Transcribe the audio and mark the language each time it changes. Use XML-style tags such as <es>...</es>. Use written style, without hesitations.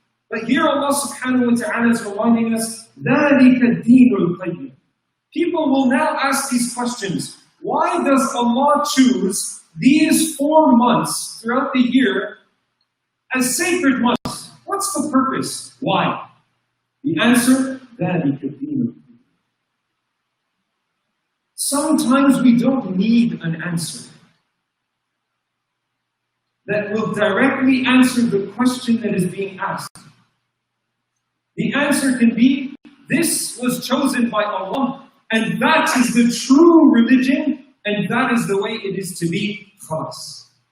<en>But here Allah subhanahu wa ta'ala is reminding us,</en> <ar>ذَلِكَ الدِّينُ الْقَيِّمُ.</ar> <en>People will now ask these questions. Why does Allah choose these 4 months throughout the year as sacred months? What's the purpose? Why? The answer,</en> <ar>ذَلِكَ الدِّينُ الْقَيِّمُ.</ar> <en>Sometimes we don't need an answer that will directly answer the question that is being asked. The answer can be, this was chosen by Allah, and that is the true religion, and that is the way it is to be, khalas.</en>